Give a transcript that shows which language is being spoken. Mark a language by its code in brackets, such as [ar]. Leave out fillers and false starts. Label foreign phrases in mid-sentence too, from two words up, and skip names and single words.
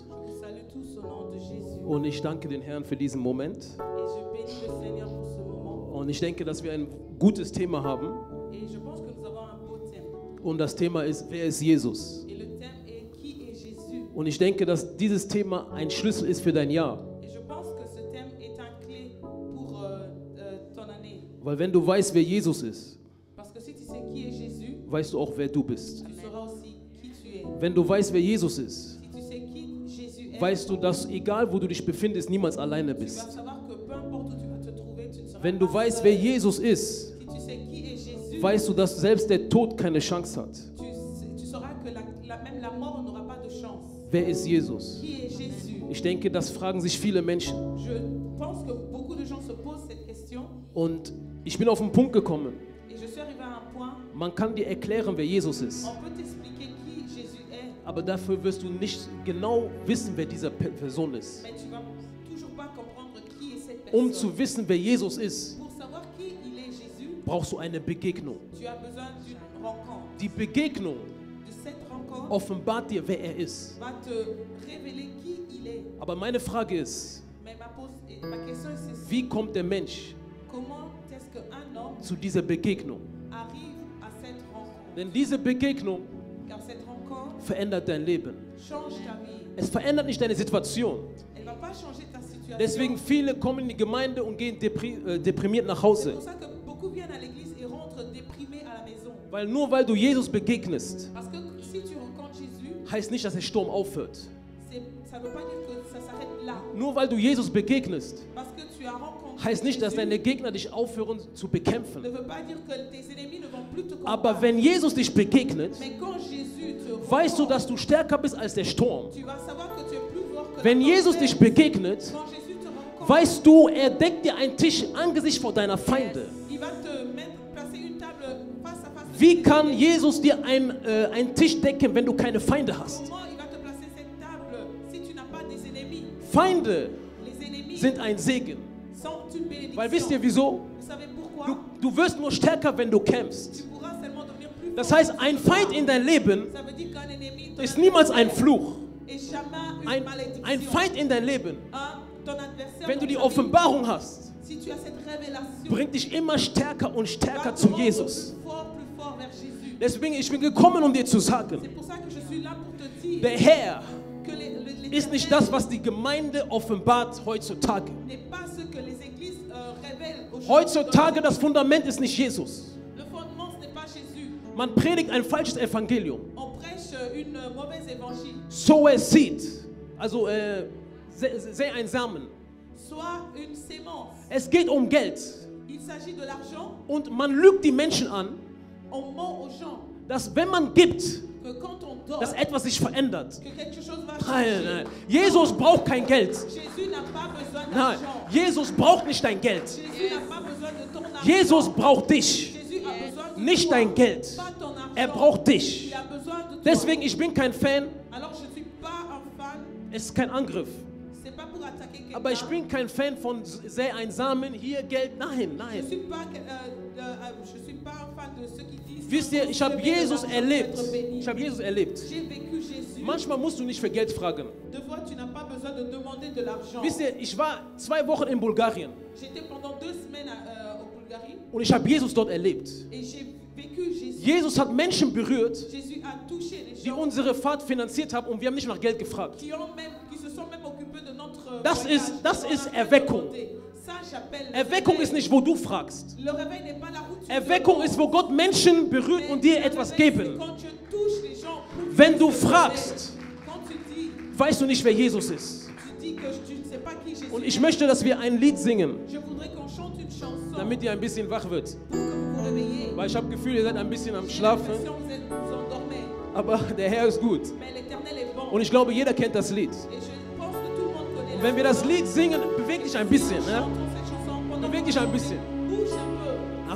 [fr] Je vous salue tous au nom de Jésus. [de] und ich danke den Herrn für diesen Moment. [fr] Et je bénis le Seigneur pour ce moment. [de] Und ich denke, dass wir ein gutes Thema haben. [fr] Et je pense que nous avons un beau thème. [de] Und das Thema ist, wer ist Jesus? [fr] Et le thème est qui est Jésus. [de] Und ich denke, dass dieses Thema ein Schlüssel ist für dein Jahr. [fr] Et je pense que ce thème est un clé pour ton année. [de] Weil wenn du weißt, wer Jesus ist, [fr] Parce que si tu sais qui est Jésus, [de] weißt du auch, wer du bist. [fr] tu sauras aussi qui tu es. [de] Wenn du weißt, wer Jesus ist, [fr] Si tu sais qui Jésus est, [de] weißt du, dass egal wo du dich befindest, niemals alleine [fr] tu vas [de] bist. [fr] savoir que peu importe où tu vas te trouver, tu ne seras [de] Wenn du [fr] pas [de] weißt, [fr] seul. [de] wer Jesus ist, [fr] Si tu sais qui est Jésus, [de] weißt du, dass selbst der Tod keine Chance hat. [fr] tu sauras que même la mort n'aura pas de chance. [de] Wer ist Jesus? [fr] Qui est Jésus? [de] Ich denke, das fragen sich viele Menschen. [fr] Je pense que beaucoup de gens se posent cette question [de] Und ich bin auf den Punkt gekommen. [fr] et je suis arrivé à un point, [de] Man kann dir erklären, wer Jesus ist. [fr] on peut t'expliquer qui Jésus est, [de] Aber dafür wirst du nicht genau wissen, wer diese Person ist. [fr] mais tu vas toujours pas comprendre qui est cette personne. [de] Zu wissen, wer Jesus ist, [fr] Pour savoir qui il est Jésus, [de] brauchst du eine Begegnung. [fr] tu as besoin d'une rencontre. [de] Die Begegnung [fr] De cette rencontre [de] offenbart dir, wer er ist. [fr] va te révéler qui il est. [de] Aber meine Frage ist, [fr] Mais ma question est ceci. [de] wie kommt der Mensch [fr] Comment est-ce qu'un homme [de] zu dieser Begegnung? [fr] arrive à cette rencontre? [de] Denn diese Begegnung [fr] Car cette rencontre [de] verändert dein Leben. [fr] change ta vie. [de] Es verändert nicht deine Situation. [fr] Elle ne va pas changer ta situation. [de] Deswegen viele kommen in die Gemeinde und gehen deprimiert nach [fr] C'est [de] Hause. [fr] pour ça que beaucoup viennent à l'église et rentrent déprimés à la maison. [de] Weil nur weil du Jesus begegnest, [fr] Parce que si tu rencontres Jésus, [de] heißt nicht, dass der Sturm aufhört. [fr] ça ne veut pas dire que ça s'arrête là. [de] Nur weil du Jesus begegnest, [fr] Parce que tu as rencontré [de] heißt nicht, dass [fr] Jésus, [de] deine Gegner dich aufhören zu [fr] ne [de] bekämpfen. [fr] veut pas dire que tes ennemis ne vont plus te combattre. [de] Aber wenn Jesus dich begegnet, [fr] Mais quand Jésus te [de] weißt du, [fr] rencontre, [de] dass du stärker bist als der Sturm. [fr] tu vas savoir que tu es plus fort que [de] Wenn [fr] la [de] Jesus [fr] tempête. [de] dich begegnet, [fr] Quand Jésus te rencontre, [de] weißt du, er deckt dir einen Tisch Angesicht vor deiner Feinde. [fr] il va te placer une table face à face. de [de] Wie [fr] tes [de] kann [fr] ennemis. [de] Jesus dir einen Tisch decken, wenn du keine Feinde hast? [fr] Comment il va te placer cette table si tu n'as pas des ennemis? [de] Feinde [fr] Les ennemis [de] sind ein Segen. [fr] sont une bénédiction. [de] Weil wisst ihr wieso? [fr] Vous savez pourquoi? [de] Du wirst nur stärker, wenn du kämpfst. [fr] Tu pourras seulement devenir plus [de] Das [fr] fort. [de] heißt, ein Feind in dein Leben [fr] Ça veut dire qu'un ennemi ton [de] ist niemals ein [fr] adversaire [de] Fluch. [fr] est jamais une [de] Ein [fr] malédiction. [de] Feind in dein Leben, [fr] Ton adversaire, [de] wenn du [fr] dans [de] die [fr] ta vie, [de] Offenbarung hast, [fr] si tu as cette révélation, [de] bringt dich immer stärker und [fr] va [de] stärker [fr] te [de] zu [fr] rendre [de] Jesus. [fr] plus fort vers Jésus. [de] Deswegen, ich bin gekommen, um dir zu sagen, [fr] C'est pour ça que je suis là pour te dire [de] der Herr [fr] que [de] ist nicht das, was die Gemeinde offenbart heutzutage. [fr] n'est pas ce que les églises révèlent aujourd'hui. [de] Heutzutage das Fundament ist nicht Jesus. [fr] Le fondement, ce n'est pas Jésus. [de] Man predigt ein falsches Evangelium. [fr] On prêche une mauvaise évangile. [en] Sow a seed, [de] also säe einen Samen. [fr] Soit une sémence. [de] Es geht um Geld [fr] Il s'agit de l'argent. [de] und man lügt die Menschen an, [fr] On ment aux gens [de] dass wenn man gibt, [fr] que quand on donne, [de] dass etwas sich verändert. [fr] que quelque chose va [de] Nein, [fr] changer. [de] nein. Jesus braucht kein Geld. [fr] Jésus n'a pas besoin [de] Nein, [fr] d'argent. [de] Jesus braucht nicht dein Geld. [fr] Jésus n'a pas besoin de ton argent. [de] Jesus braucht dich, [fr] Jésus a besoin de [de] nicht [fr] toi, [de] dein Geld. [fr] pas ton argent. [de] Er braucht dich. [fr] Il a besoin de toi. [de] Deswegen, ich bin kein Fan, [fr] Alors je ne suis pas un fan, [de] es ist kein Angriff. [fr] c'est pas pour attaquer quelqu'un. [de] Aber ich bin kein Fan von säe ein Samen, hier Geld. Nein, [fr] Je [de] nein. [fr] suis pas un fan de ceux qui disent. [de] Wisst ihr, ich habe [fr] Semer de [de] Jesus [fr] l'argent [de] erlebt. [fr] pour être béni. [de] Ich habe Jesus erlebt. [fr] J'ai vécu Jésus. [de] Manchmal musst du nicht für Geld fragen. [fr] Deux fois, tu n'as pas besoin de demander de l'argent. [de] Wisst ihr, ich war 2 Wochen in Bulgarien [fr] J'étais pendant 2 semaines au Bulgarie [de] und ich habe Jesus dort erlebt. [fr] et j'ai vécu Jésus. [de] Jesus hat Menschen berührt, [fr] Jésus a touché les [de] die [fr] gens [de] unsere Fahrt finanziert haben und wir haben nicht nach Geld gefragt. [fr] qui se sont même occupés de notre [de] Das ist Erweckung. [fr] Ça, j'appelle le [de] Erweckung [fr] réveil. [de] ist nicht, wo du fragst. [fr] Le réveil n'est pas là où tu [de] Erweckung [fr] demandes. [de] ist, wo Gott Menschen berührt [fr] Mais [de] und dir [fr] le [de] etwas [fr] réveil, c'est [de] geben. [fr] quand tu touches les gens pour [de] Wenn [fr] qu'ils [de] du [fr] se [de] fragst, [fr] réveillent. Quand tu dis, [de] weißt du nicht, wer Jesus ist. [fr] tu dis que tu ne sais pas qui Jésus [de] Und [fr] est. [de] ich möchte, dass wir ein Lied singen, [fr] Je voudrais qu'on chante une chanson [de] damit ihr ein bisschen wach wird. [fr] pour que vous vous réveillez. [de] Weil ich habe Gefühl, ihr seid ein bisschen am [fr] J'ai [de] Schlafen, [fr] l'impression que vous endormez. [de] aber der Herr ist gut. [fr] Mais l'Éternel est bon. [de] Und ich glaube, jeder kennt das Lied. [fr] Et je pense que tout le monde connaît [de] Und [fr] la [de] wenn wir das [fr] chanson. [de] Lied singen, beweg dich ein bisschen. Ne? [fr] Chantons cette chanson pendant [de] Beweg dich ein bisschen. [fr] bouge un peu.